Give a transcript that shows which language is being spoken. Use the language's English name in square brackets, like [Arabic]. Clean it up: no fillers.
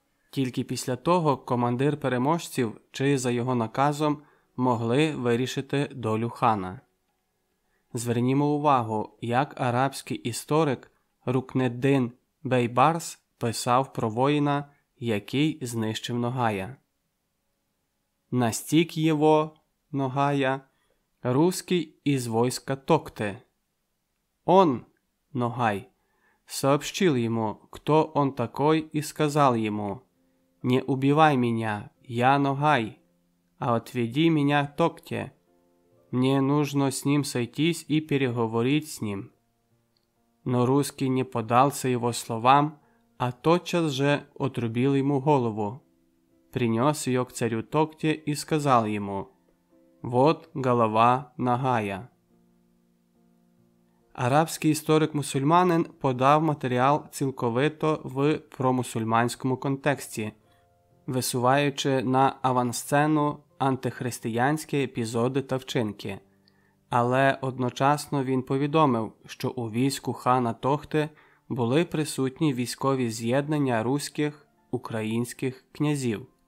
[Ukrainian] Тільки після того командир переможців чи за його наказом могли вирішити долю хана. Звернімо увагу, як арабський історик Рукнеддин Бейбарс писав про воїна, який знищив Ногая. [Russian] «Настиг его, Ногая, русский из войска Токте. Он, Ногай, сообщил ему, кто он такой, и сказал ему: «Не убивай меня, я Ногай, а отведи меня к Токте. Мне нужно с ним сойтись и переговорить с ним». Но русский не поддался его словам, а тотчас же отрубил ему голову, принес ее к царю Токте и сказал ему: «Вот голова Ногая». [Ukrainian] Арабський історик-мусульманин подав матеріал цілковито в промусульманському контексті, висуваючи на авансцену антихристиянські епізоди та вчинки. Але одночасно він повідомив, що у війську хана Тохти були присутні військові з'єднання руських, українських князів.